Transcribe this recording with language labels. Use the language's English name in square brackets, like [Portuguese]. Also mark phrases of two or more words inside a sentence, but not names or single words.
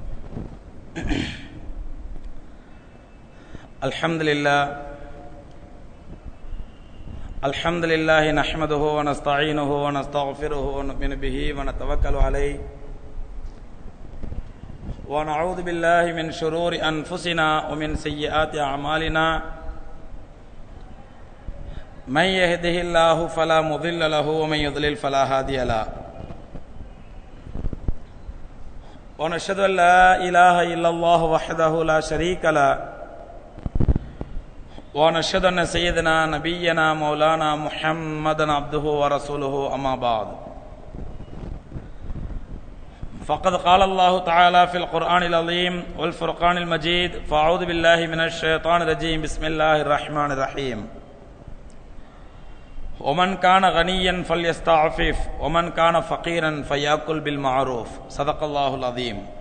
[Arabic] الحمد لله نحمده ونستعينه ونستغفره ونؤمن به ونتوكل عليه ونعوذ بالله من شرور أنفسنا ومن سيئات أعمالنا من يهده الله فلا مضل له ومن يضلل فلا هادي له. ونشهد أن لا إله إلا الله وحده لا شريك له ونشهد أن سيدنا نبينا مولانا محمدا عبده ورسوله أما بعد فقد قال الله تعالى في القرآن العظيم والفرقان المجيد فأعوذ بالله من الشيطان الرجيم بسم الله الرحمن الرحيم ومن كان غنيا فليستعفف ومن كان فقيرا فليأكل بالمعروف صدق الله العظيم.